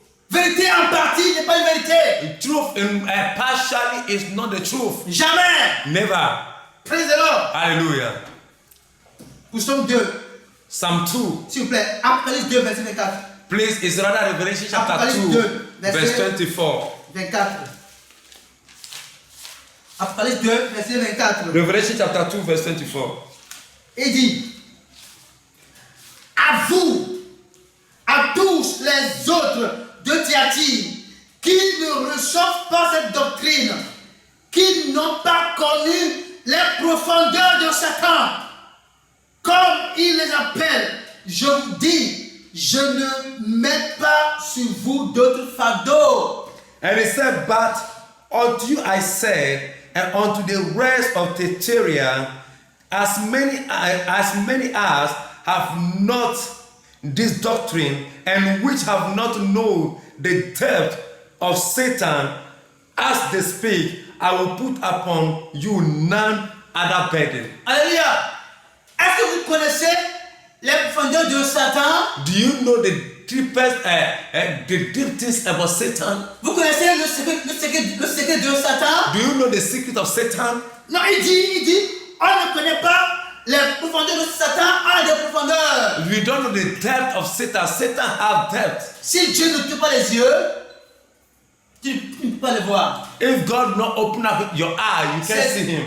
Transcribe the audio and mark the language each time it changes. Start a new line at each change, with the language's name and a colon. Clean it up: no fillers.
French: Vérité en partie n'est pas une vérité.
English: The truth in partially is not the truth.
French: Jamais.
English: Never. Praise the Lord. Hallelujah.
French: Nous sommes 2.
English: Psalm 2.
French: S'il vous plaît, Apocalypse 2, verset 24.
English: Please, it's rather Revelation chapter
French: Apocalypse 2,
English: 2, verse 24.
French: 24. Apocalypse 2, verset 24.
English: Revelation chapter 2, verse 24.
French: Il dit, à vous, à tous les autres de Thyatire, qui ne reçoivent pas cette doctrine, qui n'ont pas connu les profondeurs de Satan, comme il les appelle, je vous dis, je ne mets pas sur vous d'autres fardeaux.
English: And he said, but unto you I said, and unto the rest of Thyatira, as many as have not this doctrine, and which have not known the depth of Satan, as they speak, I will put upon you none other burden.
French: Alléluia. Est-ce que vous connaissez les profondeurs de Satan?
English: Do you know the deepest, the deep things about Satan?
French: Vous connaissez le secret de Satan?
English: Do you know the secret of Satan?
French: Non, il dit, on ne connaît pas les profondeurs de Satan, a des profondeurs.
English: We don't know the depth of Satan. Satan have depth.
French: Si Dieu ne t'ouvre pas les yeux, tu ne peux pas le voir.
English: If God not open up your eye, you can't see him.